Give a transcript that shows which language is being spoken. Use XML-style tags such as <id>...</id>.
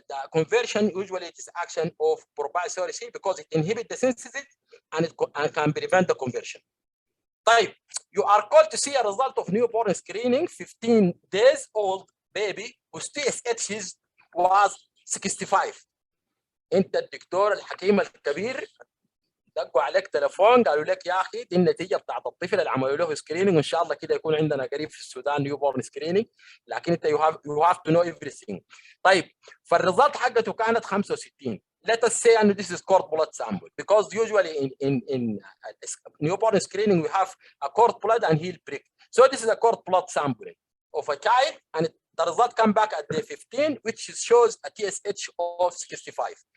<en>The conversion usually it is action of proprietary C, because it inhibits the synthesis and it can prevent the conversion.</en> <ar>طيب,</ar> <en>you are called to see a result of newborn screening, 15 days old baby whose TSH was 65.</en> <ar>انت الدكتور الحكيم الكبير دقوا عليك تليفون قالوا لك يا اخي دي النتيجه بتاعت الطفل اللي عملوا له سكريننج، وان شاء الله كده يكون عندنا قريب في السودان نيو بورن سكريننج، لكن انت</ar> <en>you have to know everything.</en> <ar>طيب, فالريزلت حقته كانت 65.</ar> <en>Let us say and this is cord blood sample, because usually in newborn screening we have a cord blood and heel prick. So this is a cord blood sampling of a child, and the result come back at day 15, which shows a TSH of 65.</en>